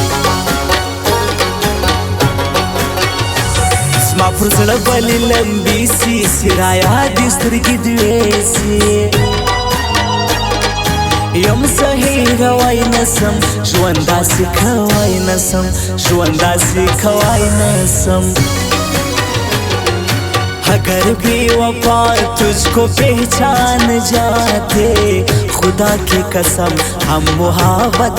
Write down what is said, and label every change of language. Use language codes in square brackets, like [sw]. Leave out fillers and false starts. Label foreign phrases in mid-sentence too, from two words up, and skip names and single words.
[ps] زما پر زړه بلې لمبې سي سرایا دې سترګې دوې سي یم زه هېروای نسم ژوند داسې کوای نسم ژوند داسې کوای نسم [hi] अगर बेवफा तुझको पहचान जाते खुदा की कसम हम मुहाबत